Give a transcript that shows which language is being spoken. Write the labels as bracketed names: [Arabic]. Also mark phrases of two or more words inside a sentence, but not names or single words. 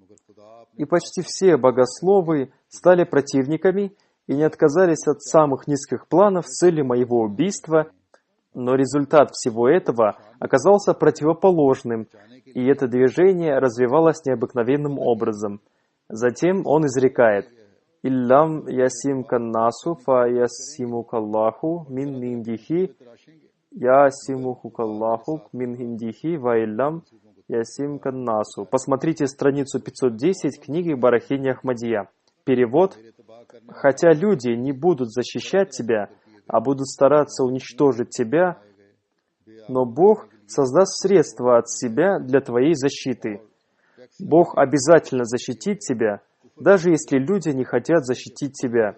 [Russian] и почти все богословы стали противниками и не отказались от самых низких планов с целью моего убийства, но результат всего этого оказался противоположным, и это движение развивалось необыкновенным образом. Затем он изрекает: [Arabic] «إن لم يعصمك الناس فيعصمك الله من عنده يعصمك الله من عنده وإن لم يعصمك الناس». [Russian] Посмотрите страницу 510 книги Барахини Ахмадия. Перевод. «Хотя люди не будут защищать тебя, а будут стараться уничтожить тебя, но Бог создаст средства от себя для твоей защиты. Бог обязательно защитит тебя, даже если люди не хотят защитить тебя».